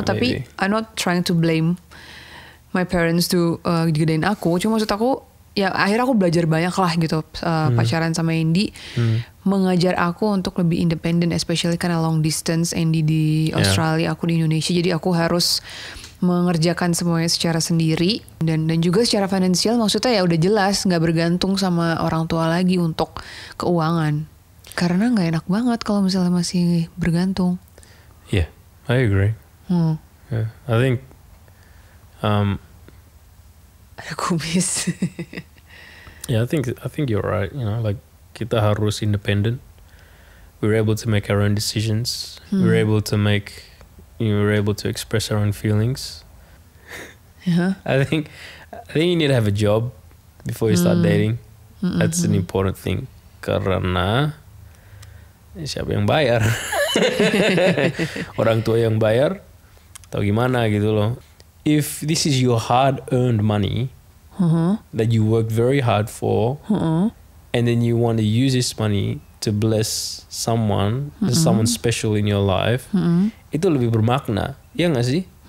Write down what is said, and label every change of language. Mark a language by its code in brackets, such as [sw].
[en] Tapi I'm not trying to blame my parents to [id] gedein aku. Cuma maksud aku ya akhirnya aku belajar banyak lah gitu pacaran sama Andy, mengajar aku untuk lebih independen, especially karena long distance. Andy di Australia, aku di Indonesia, jadi aku harus mengerjakan semuanya secara sendiri dan juga secara finansial. Maksudnya ya udah jelas nggak bergantung sama orang tua lagi untuk keuangan, karena nggak enak banget kalau misalnya masih bergantung. [en] Yeah, I agree. Yeah, I think [id] ada kumis. [en] Yeah, I think you're right. You know, like [id] kita harus [en] independent. We're able to make our own decisions. We're able to express our own feelings. I think you need to have a job before you start dating. That's an important thing. [id] Karena siapa yang bayar? Orang tua yang bayar? Atau gimana gitu loh. [en] If this is your hard-earned money that you work very hard for, and then you want to use this money to bless someone special in your life, [id] itu lebih bermakna, ya nggak sih?